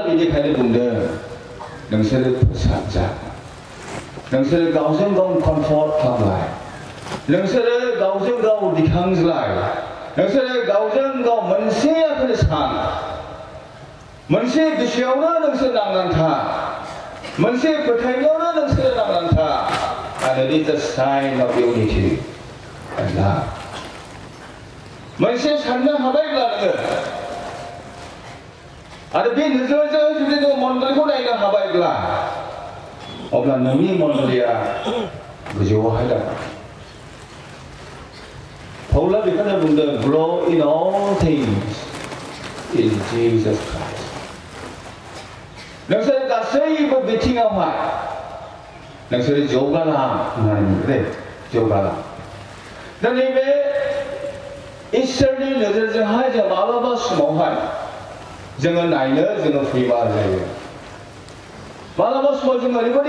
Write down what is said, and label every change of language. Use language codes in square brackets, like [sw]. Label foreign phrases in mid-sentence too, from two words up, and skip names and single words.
[brx] बेनिखायनो बुंदों नोंसोरो फोसाबजा नोंसोरो गावजों गाव कमफर्ट खालामलाय नोंसोरो गावजों गाव दिखांज्लाय नोंसोरो गावजों गाव मोनसे आखोनो सान मोनसे गोसोआवनो नोंसोर नांनानै था मोनसे फोथायनायावनो नोंसोर नांनानै था [en] and it is a sign of unity and love [brx] मोनसे साननो हाबायब्ला नोङो आरो बे नोजोरजों जुदि नों मण्डलिखौ नायनो हाबायब्ला अब्ला नोंनि मण्डलिया गोजौआवहाय दावगागोन पौला बेखौनो बुंदों [en] grow in all things in Jesus Christ [brx] नोंसोर गासैबो बिथिङावहाय नोंसोर जौगालां होननानै बुंदों जौगालां दा नैबे इसोरनि नोजोरजोंहाय जों माब्लाबा समावहाय जोङो नायनो जोङो फैमाल जायो मालाबा समाव जों ओरैबायदि